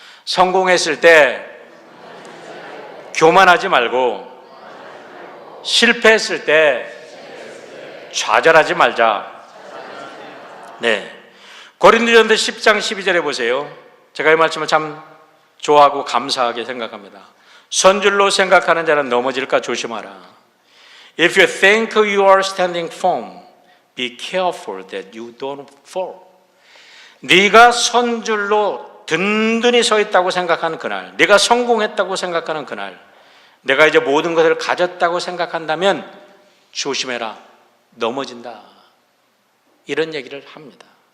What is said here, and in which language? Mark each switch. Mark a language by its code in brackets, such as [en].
[ko] 성공했을 때 교만하지 말고 실패했을 때 좌절하지 말자. 네, 고린도전서 10장 12절에 보세요. 제가 이 말씀을 참 좋아하고 감사하게 생각합니다. 선줄로 생각하는 자는 넘어질까 조심하라. [en] If you think you are standing firm, be careful that you don't fall. [ko] 네가 선줄로 든든히 서 있다고 생각하는 그날, 네가 성공했다고 생각하는 그날, 내가 이제 모든 것을 가졌다고 생각한다면 조심해라, 넘어진다. 이런 얘기를 합니다.